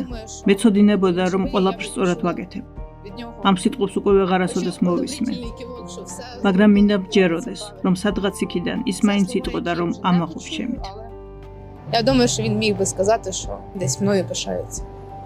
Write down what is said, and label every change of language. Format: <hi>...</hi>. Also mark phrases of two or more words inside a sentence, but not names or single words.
<ka>მეცოდინებოდა, რომ ყველაფერს სწორად ვაკეთებ. ამ სიტყვებს უკვე ვეღარასოდეს მოვისმენ. მაგრამ მინდა მჯეროდეს, რომ სადღაც იქიდან ის მაინც იტყოდა, რომ ამაყობს ჩემით.</ka> <uk>Я думаю, що він міг би сказати, що десь мною пишається.</uk>